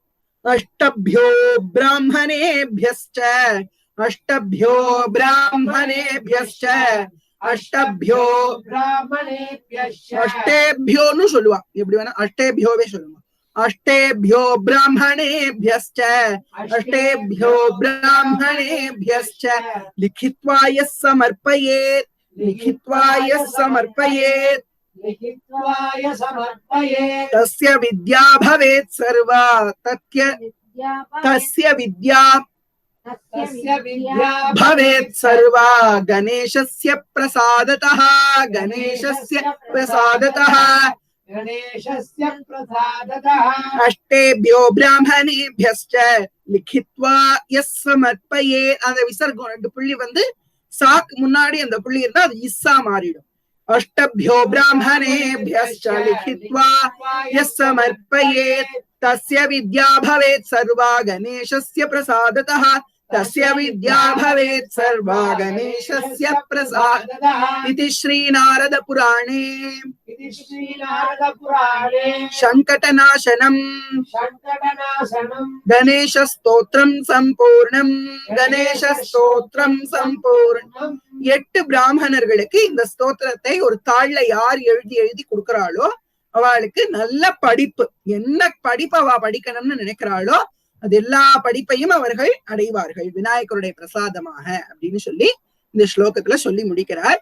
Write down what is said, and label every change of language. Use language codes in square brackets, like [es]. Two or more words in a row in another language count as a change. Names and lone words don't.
[sa] अष्टभ्यो ब्राह्मणेभ्यश्च अष्टभ्यो ब्राह्मणेभ्यश्च अष्टभ्यो [ta] அஷ்டேபியோன்னு சொல்லுவா. எப்படி வேணா அஷ்டேபியோவே சொல்லுவா. [sa] अष्टेभ्यो ब्राह्मणेभ्यश्च अष्टेभ्यो ब्राह्मणेभ्यश्च लिखित्वाय समर्पयेत्. लिखित्वाय समर्पयेत् तस्य विद्या भवेत् सर्वा. तस्य विद्या भवेत् सर्वा गणेशस्य प्रसादतः. गणेशस्य प्रसादतः अष्टेभ्यो ब्राह्मणेभ्यश्च लिखित्वा यः समर्पयेत्. [ta] அந்த விசர்க்கம் 2 புள்ளி சாக்கு முன்னாடி அந்த புள்ளி இருந்தா அது இஸ்ஸா மாறிடும். [sa] अष्टभ्यो ब्राह्मणेभ्यश्च लिखित्वा यः समर्पयेत् तस्य विद्या भवेत् सर्वा गणेशस्य प्रसादतः. तस्य विद्या भवेत् सर्वा गणेशस्य प्रसादतः. इति श्रीनारद पुराणे शङ्कटनाशनम् गणेश स्तोत्रम् सम्पूर्णम्. गणेश स्तोत्रम् सम्पूर्णम्. [ta] 8 பிராமணர்களுக்கு இந்த ஸ்தோத்திரத்தை ஒரு தாள்ல யார் எழுதி கொடுக்கிறாளோ அவளுக்கு நல்ல படிப்பு, என்ன படிப்பு அவ படிக்கணும்னு நினைக்கிறாளோ அது எல்லா படிப்பையும் அவர்கள் அடைவார்கள் விநாயகருடைய பிரசாதமாக அப்படின்னு சொல்லி இந்த ஸ்லோகத்துல சொல்லி முடிக்கிறார்.